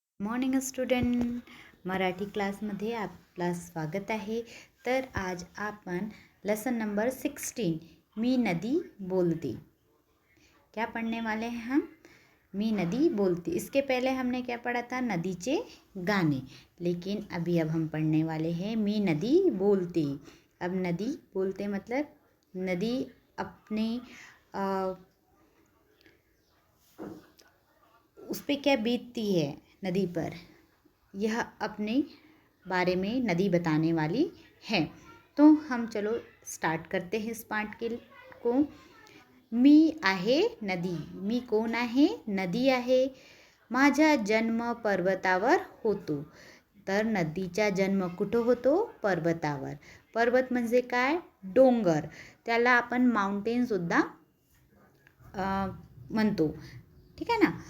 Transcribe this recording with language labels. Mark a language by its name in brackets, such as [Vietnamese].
[Marathi] Morning student, Marathi क्लासमध्ये आपला स्वागत आहे। तर आज आपण लेसन नंबर 16 मी नदी बोलती [Hindi] क्या पढ़ने वाले हैं हम। [Marathi] मी नदी बोलती। [Hindi] इसके पहले हमने क्या पढ़ा था, नदीचे गाने। लेकिन अभी अब हम पढ़ने वाले हैं मी नदी बोलती। अब नदी बोलते मतलब नदी अपने उस पर क्या बीतती है, नदी पर, यह अपने बारे में नदी बताने वाली है। तो हम चलो स्टार्ट करते हैं इस पार्ट को। [Marathi] मी आहे नदी। मी कोण आहे, नदी आहे। माझा जन्म पर्वतावर होतो। तर नदीचा जन्म कुठं होतो, पर्वतावर। पर्वत म्हणजे काय, डोंगर। त्याला आपण माउंटेनसुद्धा म्हणतो, ठीक आहे ना।